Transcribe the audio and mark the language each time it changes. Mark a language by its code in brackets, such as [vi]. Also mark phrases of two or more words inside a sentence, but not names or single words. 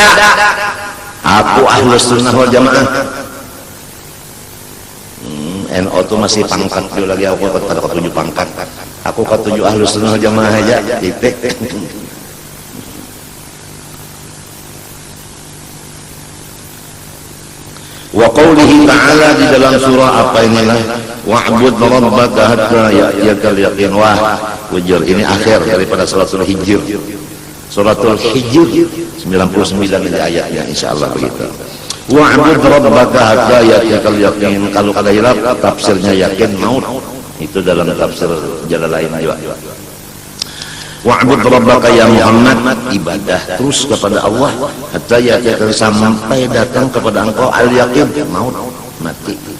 [bjn] Aku [ar] أهل السنة والجماعة. [bjn] NO tuh masih pangkat dulu lagi, aku kada ketujuh pangkat. Aku ketujuh [ar] أهل السنة والجماعة [bjn] aja, titik. [ar] وقوله تعالى, [id] di dalam surah apa inilah, [ar] واعبد ربك حتى يأتيك اليقين. [id] Wah, wujur ini akhir daripada [ar] سورة الحجر. سورة الحجر [id] 99 ini ayatnya, insyaallah begitu. [ar] واعبد ربك حتى يأتيك اليقين. [bjn] Kalau kada hilaf tafsirnya yakin maut. Itu dalam tafsir Jalalain juga. [ar] واعبد ربك يا محمد, [id] ibadah terus kepada Allah [ar] حتى يأتيك, [id] sampai datang kepada engkau al-yaqin, maut, mati.